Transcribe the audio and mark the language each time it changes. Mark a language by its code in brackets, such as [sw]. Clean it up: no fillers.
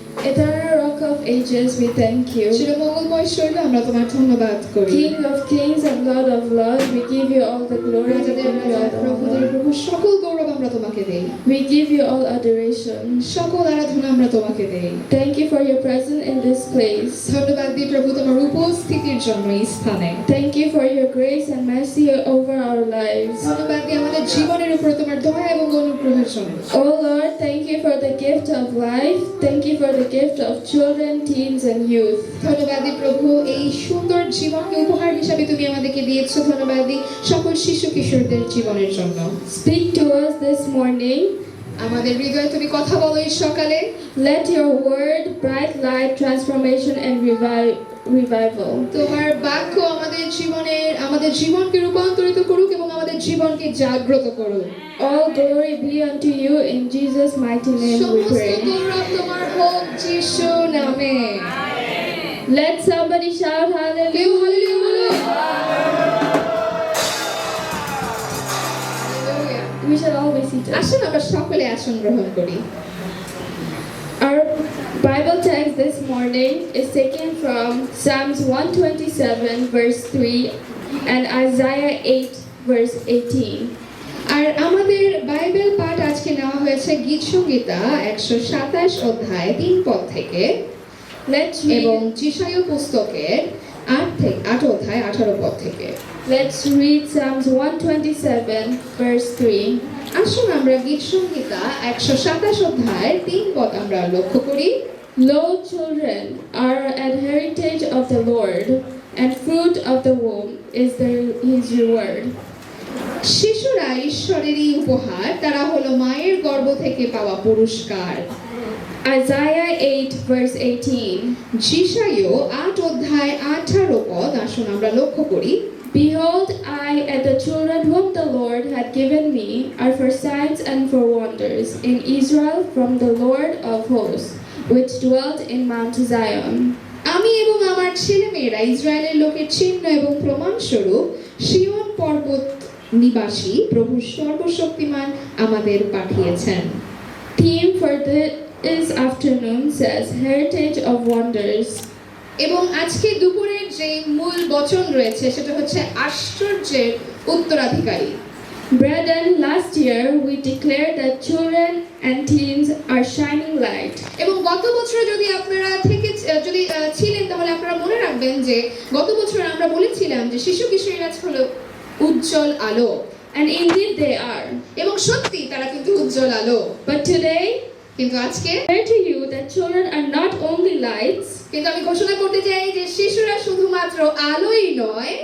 [en] Eternal Rock of Ages, we thank you. [bn] চিরমঙ্গলময় শৈল, আমরা তোমার ধন্যবাদ করি। [en] King of Kings and Lord of Lords, we give you all the glory, we [bn] রাজাদের [en] give you all [bn] রাজা, [en] the [bn] প্রভুদের [en] honor. [bn] প্রভু, সকল গৌরব আমরা তোমাকে দেই। [en] We give you all adoration. [bn] সকল আরাধনা আমরা তোমাকে দেই। [en] Thank you for your presence in this place. [bn] ধন্যবাদ দিই প্রভু তোমার উপস্থিতির জন্য এই স্থানে। [en] Thank you for your grace and mercy over our lives. [bn] ধন্যবাদ দিই আমাদের জীবনের উপরে তোমার দয়া এবং অনুগ্রহের জন্য। [en] Oh Lord, thank you for the gift of life. Thank you for the gift of children, teens, and youth. [bn] ধন্যবাদ দিই প্রভু, এই সুন্দর জীবনকে উপহার হিসাবে তুমি আমাদেরকে দিয়েছো। ধন্যবাদ দিই সকল শিশু কিশোরদের জীবনের জন্য। [en] Speak to us this morning. [bn] আমাদের হৃদয়ে তুমি কথা বলো এই সকালে। [en] Let your word bright light, transformation, and revival. [bn] তোমার বাক্য আমাদের জীবনকে রূপান্তরিত করুক এবং আমাদের জীবনকে জাগ্রত করুক। [en] All glory be unto you in Jesus' mighty name we [bn] সমস্ত [en] pray. [bn] গৌরব তোমার হোক যিশু নামে। [en] Let somebody shout [bn] কেউ [en] hallelujah. [bn] Hallelujah. [en] We shall all be seated. [bn] আসুন আমরা সকলে আসন গ্রহণ করি। [en] Our Bible text this morning is taken from Psalms 127 verse 3 and Isaiah 8 verse 18. [bn] আর আমাদের বাইবেল পাঠ আজকে নেওয়া হয়েছে গীত সংহিতা 127 অধ্যায় 3 পদ থেকে [en] Let's [bn] এবং [en] read, [bn] যিশায়া পুস্তকের 8 অধ্যায় 18 পদ থেকে। [en] let's read Psalms 127 verse 3. [bn] আসুন আমরা গীত সংহিতা 127 অধ্যায়ের 3 পদ আমরা লক্ষ্য করি। [en] Lo, children are an heritage of the Lord, and fruit of the womb is his reward. [bn] শিশুরা ঈশ্বরেরই উপহার, তারা হলো মায়ের গর্ভ থেকে পাওয়া পুরস্কার। [en] Isaiah 8 verse 18. [bn] যিশায়া 8 অধ্যায় 18 পদ আসুন আমরা লক্ষ্য করি। [en] Behold, I and the children whom the Lord had given me are for signs and for wonders in Israel from the Lord of hosts, which dwelt in Mount Zion. [bn] আমি এবং আমার ছেলেমেয়েরা ইসরায়েলের লোকের চিহ্ন এবং প্রমাণস্বরূপ সিয়ন পর্বত নিবাসী প্রভু সর্বশক্তিমান আমাদের পাঠিয়েছেন। [en] Theme for this afternoon says Heritage of Wonders. [bn] এবং আজকে দুপুরের যে মূল বচন রয়েছে সেটা হচ্ছে আশ্চর্যের উত্তরাধিকারী। [en] Brethren, last year we declared that children and teens are shining light. [bn] এবং গত বছর যদি আপনারা ছিলেন তাহলে আপনারা মনে রাখবেন যে গত বছর আমরা বলেছিলাম যে শিশু কিশোরীরা হলো উজ্জ্বল আলো, [en] And indeed they are. [bn] এবং সত্যি তারা কিন্তু উজ্জ্বল আলো। [en] But today, [bn] কিন্তু আজকে [en] I declare to you that children are not only lights, [bn] কিন্তু আমি ঘোষণা করতে চাই যে শিশুরা শুধুমাত্র আলোই নয়,